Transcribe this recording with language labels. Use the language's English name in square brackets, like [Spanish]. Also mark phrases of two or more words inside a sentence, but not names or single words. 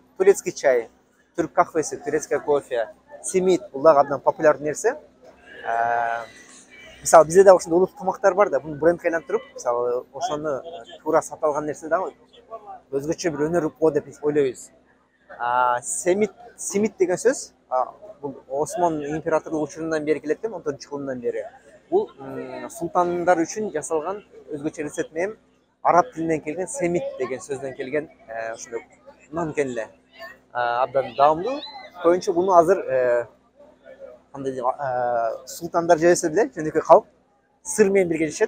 [Russian] Турецкий чай, [Turkish] Türk kahvesi, [Russian] турецкая кофе, [Kyrgyz] симит бул дагы абдан популярдуу нерсе. Мисалы бизде да ошондой улуттук тамактар бар да, буну брендге айлантырып, мисалы ошону туура сатып алган нерсе дагы өзгөчө бир өнөр го деп ойлойбуз. Simit деген сөз, бұл Осман императорлық учурунан бери келет экен, 14-кылымдан бери. Бул султандар үчүн жасалган өзгөчө рецепт менен араб тилинен келген семит деген сөздөн келген ошондой нан экен эле. Абдан даамдуу. Көбүнчө буну азыр кандай дейм, султандар жебесе деле, жөнөкөй калк сыр менен бирге жешет.